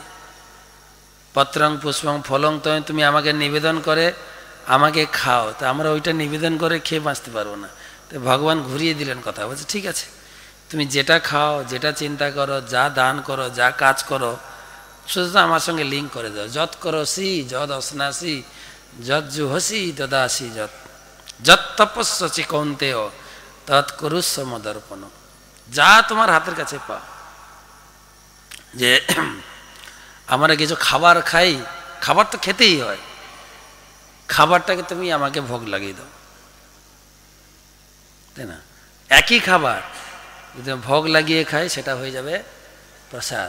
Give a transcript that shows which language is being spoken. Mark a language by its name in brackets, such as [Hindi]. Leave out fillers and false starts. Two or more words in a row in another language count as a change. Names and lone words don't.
[Sanskrit] পত্রং পুষ্পং ফলং তয়ং, [Bangla] তুমি আমাকে নিবেদন করে আমাকে খাও, তা আমরা ওইটা নিবেদন করে খেয়ে বাঁচতে পারবো না। তো ভগবান ঘুরিয়ে দিলেন কথা, বলছে ঠিক আছে, তুমি যেটা খাও, যেটা চিন্তা করো, যা দান করো, যা কাজ করো, শুধু আমার সঙ্গে লিঙ্ক করে দাও। [Sanskrit] যৎ করসি যদ অশ্নাসি যৎ জুহসি দদাসি যৎ তপস্যসি কৌন্তেয় তৎ কুরুষ্ব মদর্পণ। [Bangla] যা তোমার হাতের কাছে পাও, যে আমরা কিছু খাবার খাই, খাবার তো খেতেই হয়, খাবারটাকে তুমি আমাকে ভোগ লাগিয়ে দাও, তাই না? একই খাবার যদি ভোগ লাগিয়ে খাই সেটা হয়ে যাবে প্রসাদ।